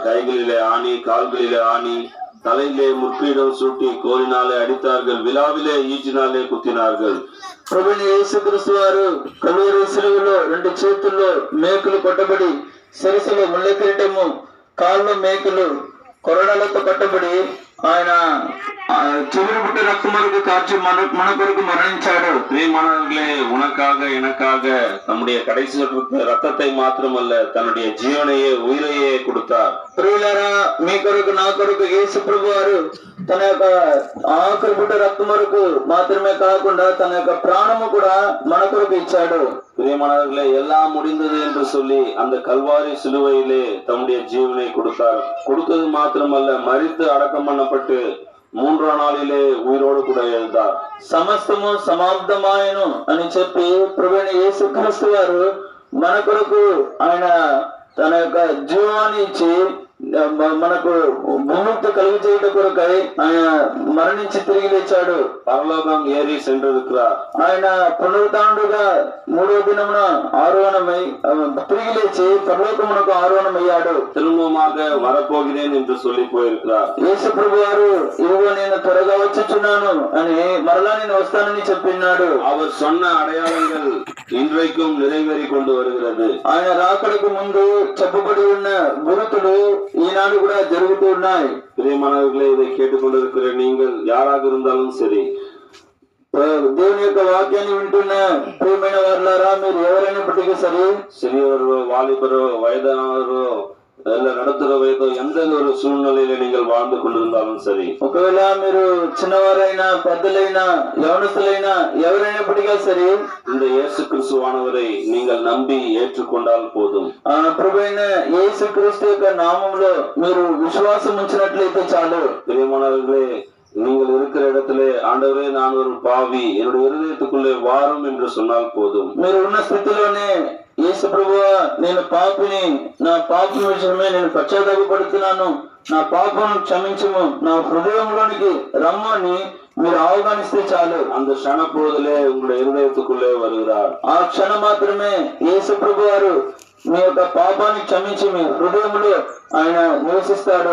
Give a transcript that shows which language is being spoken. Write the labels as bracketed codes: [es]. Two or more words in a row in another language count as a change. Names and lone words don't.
[ta] கைகளிலே ஆணி, கால்களிலே ஆணி, தலையிலே முற்பீடம் சூட்டி கோலினாலே அடித்தார்கள், விழாவிலே ஈட்டினாலே குத்தினார்கள். [te] ప్రభువైన యేసుక్రీస్తు వారు కల్వరి సిలువలో 2 చేతుల్లో మేకులు కొట్టబడి, శిరస్సులో ముళ్ళ కిరీటము, కాళ్ళలో మేకులు కొరడాలతో కట్టబడి ఆయన చివరి బుట్ట రక్తం వరకు కార్చి మన కొరకు మరణించాడు. [ta] பிரியமானவர்களே, உனக்காக எனக்காக தம்முடைய கடைசி ரத்தத்தை மாத்திரமல்ல, தன்னுடைய ஜீவனையே உயிரையே கொடுத்தார். [te] ప్రియులారా, మీ కొరకు నా కొరకు యేసు ప్రభు వారు తన యొక్క ఆఖరి బుట్ట రక్తం వరకు మాత్రమే కాకుండా తన యొక్క ప్రాణము కూడా మన కొరకు ఇచ్చాడు. [ta] பிரியமானவர்களே, எல்லாம் முடிந்தது என்று சொல்லி அந்த கல்வாரி சிலுவையிலே தம்முடைய ஜீவனை கொடுத்தார். கொடுத்தது மாத்திரமல்ல, மரித்து அடக்கம் பண்ணப்பட்டு 3ஆம் நாளிலே உயிரோடு கூட எழுந்தார். [te] సమస్తము సమాప్తమాయను అని చెప్పి ప్రభువైన యేసుక్రీస్తు వారు మన కొరకు ఆయన తన యొక్క జీవాన్ని ఇచ్చి మనకు విముక్తి కలిగి చేయట కొరకై ఆయన మరణించి తిరిగి లేచాడు. [ta] பரலோகம் ஏறி சென்றிருக்கிறார். [te] ఆయన పునరుత్థానుడుగా 3వ దినమున ఆరోహణమై తిరిగి లేచి పరలోకమునకు ఆరోహణమయ్యాడు. [ta] திரும்பமாக வரப்போகிறேன் என்று சொல்லி போயிருக்கிறார். [te] యేసు ప్రభు వారు ఇదిగో నేను త్వరగా వచ్చుచున్నాను అని మరలా నేను వస్తానని చెప్పినాడు. [ta] அவர் சொன்ன அடையாளங்கள் இன்றைக்கும் நிறைவேறி கொண்டு வருகிறது. [te] ఆయన రాకడకు ముందు చెప్పబడి ఉన్న గురుతులు ఈనాడు కూడా జరుగుతూ ఉన్నాయి. [ta] பிரியமானவர்களே, இதை கேட்டுக்கொண்டிருக்கிற நீங்கள் யாராக இருந்தாலும் சரி, [te] దేవుని యొక్క వాక్యాన్ని వింటున్న ప్రియమైన వారులారా, మీరు ఎవరైనప్పటికీ సరే, [ta] சிறியவரோ வாலிபரோ வயதானவரோ இல்ல நடுத்தர வயதோ எந்த ஒரு சூழ்நிலையில நீங்கள் வாழ்ந்து கொண்டிருந்தாலும் சரி, [te] ఒకవేళ మీరు చిన్నవారైనా పెద్దలైనా యవనస్తులైనా ఎవరైనప్పటికీ సరే, [ta] இந்த இயேசு கிறிஸ்துவானவரை நீங்கள் நம்பி ஏற்றுக்கொண்டால் போதும். [te] ప్రభువైన యేసుక్రీస్తు యొక్క నామములో మీరు విశ్వాసం ఉంచినట్లయితే చాలు. [ta] பிரியமானவர்களே, நீங்கள் இருக்கிற இடத்திலே ஆண்டவரே நான் ஒரு பாவி, என்னுடைய இருதயத்துக்குள்ளே வாரும் என்று சொன்னால் போதும். [te] మీరు ఉన్న స్థితిలోనే యేసు ప్రభువా, నేను పాపిని, నా పాపం విషయమే నేను పశ్చాత్తాపడుతున్నాను, నా పాపం క్షమించము, నా హృదయంలోనికి రమ్మని మీరు ఆహ్వానిస్తే చాలు. [ta] அந்த க்ஷண பொழுதிலே உங்களுடைய இருதயத்துக்குள்ளே வருகிறார். [te] ఆ క్షణం మాత్రమే యేసు ప్రభు వారు మీ యొక్క పాపాన్ని క్షమించి మీ హృదయంలో ఆయన నివసిస్తాడు.